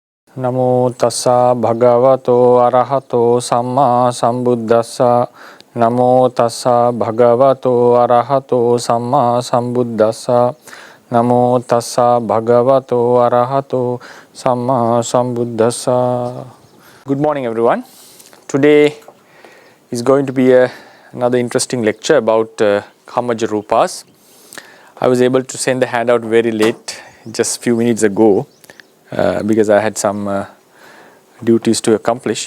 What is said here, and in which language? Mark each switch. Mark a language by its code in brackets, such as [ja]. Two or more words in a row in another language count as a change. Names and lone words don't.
[pi] Namo tassa bhagavato arahato samma sambuddhassa. Namo tassa bhagavato arahato samma sambuddhassa. Namo tassa bhagavato arahato samma sambuddhassa. [en] Good morning everyone. Today is going to be another interesting lecture about [pi] Kamaji Rupas. [en] I was able to send the handout very late, just a few minutes ago. Because I had some duties to accomplish.